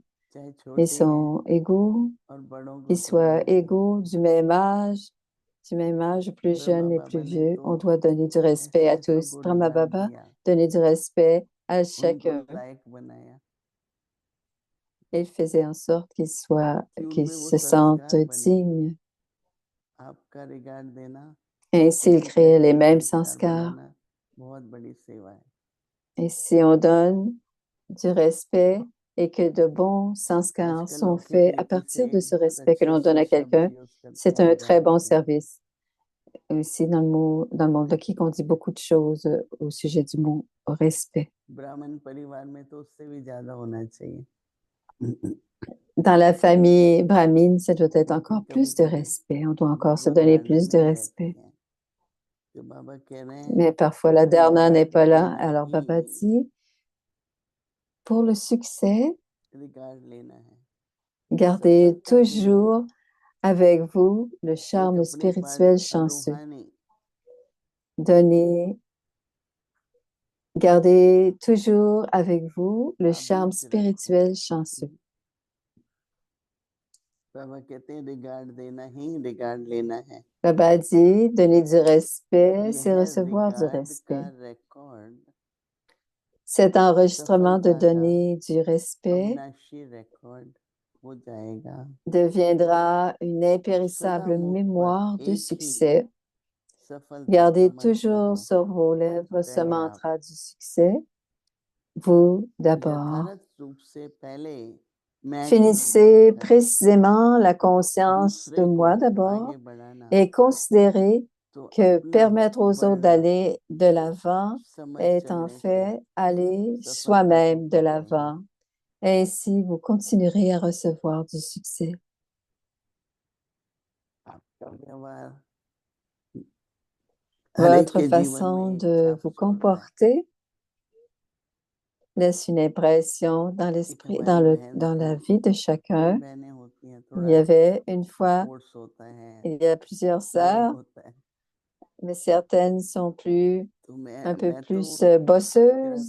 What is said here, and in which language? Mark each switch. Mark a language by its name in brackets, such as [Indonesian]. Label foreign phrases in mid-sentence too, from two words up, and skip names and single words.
[Hindi] चाहे [French] Ils [Hindi] छोटे हैं, [French] sont égaux, [Hindi] और बड़ों को [French] qu'ils [Hindi] तो [French] soient [Hindi] देंगे। [French] égaux, du même âge, plus [Hindi] ब्रह्मा [French] jeunes et [Hindi] बाबा [French] plus [Hindi] ने [French] vieux. [Hindi] तो [French] On doit donner du respect [Hindi] ऐसे [French] à [Hindi] ऐसों [French] tous. [Hindi] को [French] Brahma [Hindi] रिगार्ड [French] Baba, [Hindi] दिया, [French] donner du respect à [Hindi] उनको [French] chacun. [Hindi] लायक बनाया [French] Il faisait en sorte [Hindi] कि [French] qu'ils [Hindi] उनमें वो [French] se sentent [Hindi] संस्कार बने। [French] dignes. [Hindi] आपका रिगार्ड देना, [French] Ainsi, il [Hindi] किसी के [French] créait les [Hindi] अच्छे [French] mêmes [Hindi] संस्कार [French] sanskars. [Hindi] बनाना बहुत बड़ी सेवा है। [French] Et si on donne du respect et que de bons sanskars [Hindi] आजकल [French] sont [Hindi] लोग [French] faits [Hindi] किसी [French] à [Hindi] किसी [French] partir de ce [Hindi] बहुत [French] respect que [Hindi] अच्छे [French] l'on donne [Hindi] अच्छे [French] à [Hindi] शब्द [French] quelqu'un, [Hindi] यूज करते [French] c'est [Hindi] हैं [French] un très [Hindi] रिगार्ड [French] bon [Hindi] के लिए। [French] service. Aussi, dans le monde qui on dit beaucoup de choses au sujet du mot respect. [Hindi] ब्राह्मण परिवार में तो उससे भी ज्यादा होना चाहिए। [French] Dans la famille brahmine, ça doit être [Hindi] लेकिन [French] encore [Hindi] कभी [French] plus de [Hindi] कभी [French] respect. On doit encore se [Hindi] वो [French] donner [Hindi] धारणा [French] plus de [Hindi] नहीं रहती [French] respect. [Hindi] है, तो बाबा कह रहे हैं [French] Mais parfois, la dharna n'est [Hindi] रिगार्ड [French] pas là. [Hindi] देना [French] Alors, Baba [Hindi] ही [French] dit, pour le succès, [Hindi] रिगार्ड लेना है। [French] gardez [Hindi] सफलता के लिए [French] toujours avec vous le [Hindi] एक [French] charme [Hindi] अपने पास [French] spirituel chanceux. [Hindi] रूहानी [French] Donnez, gardez toujours avec vous le charme [Hindi] ताबीज रखो। [French] spirituel chanceux. [Hindi] बाबा कहते हैं रिगार्ड देना ही रिगार्ड लेना है। [French] Baba dit, donner du respect, c'est [Hindi] यह [French] recevoir du [Hindi] रिगार्ड का [French] respect. [Hindi] रिकॉर्ड [French] Cet enregistrement de [Hindi] सफलता का [French] donner du respect [Hindi] अविनाशी रिकॉर्ड हो जाएगा। [French] deviendra une [Hindi] सदा [French] impérissable [Hindi] मुख पर [French] mémoire de [Hindi] एक ही [French] succès. [Hindi] सफलता का [French] Gardez [Hindi] मंत्र [French] toujours [Hindi] हो, [French] sur vos lèvres ce [Hindi] पहले आप [French] mantra du succès. Vous d'abord. [Hindi] यथार्थ रूप से पहले मैं को [French] Finissez [Hindi] रिगार्ड करें, [French] précisément la conscience de [Hindi] दूसरे को [French] moi d'abord [Hindi] आगे बढ़ाना [French] et considérez [Hindi] तो [French] que [Hindi] अपना [French] permettre aux autres [Hindi] बढ़ना [French] d'aller de l'avant [Hindi] समझ [French] est en [Hindi] चलने से [French] fait aller [Hindi] सफलता को [French] soi-même de [Hindi] पाएंगे। [French] l'avant. Ainsi, vous continuerez à recevoir du succès. [Hindi] आपका व्यवहार [French] Votre façon de vous comporter laisse une impression dans l'esprit, dans la vie de chacun. Il y avait une fois, il y a plusieurs sœurs, mais certaines sont un peu plus bosseuses.